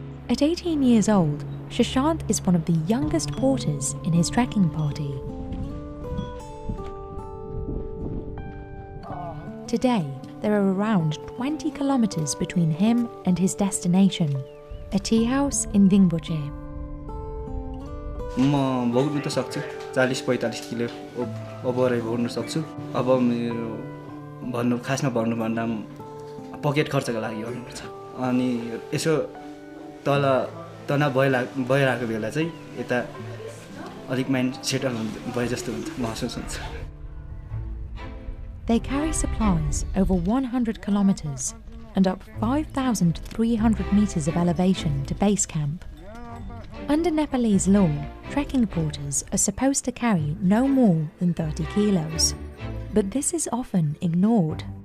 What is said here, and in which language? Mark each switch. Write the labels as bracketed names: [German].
[English] At 18 years old, Shashant is one of the youngest porters in his trekking party. Today, there are around 20 kilometers between him and his destination, a tea house in Dingboche. [Nepali] म भोग्नु त सक्छु 40-45 kilo ओभरै भोग्नु सक्छु अब मेरो खासमा भन्नुभन्दा पकेट खर्चको लागि गर्नुपर्छ अनि यसो तल तनाव भइरहेको बेला चाहिँ यता अलिक माइन्ड सेटल भए जस्तो हुन्छ महसुस हुन्छ [English] They carry supplies over 100 kilometers and up 5,300 meters of elevation to base camp. Under Nepalese law, trekking porters are supposed to carry no more than 30 kilos, but this is often ignored.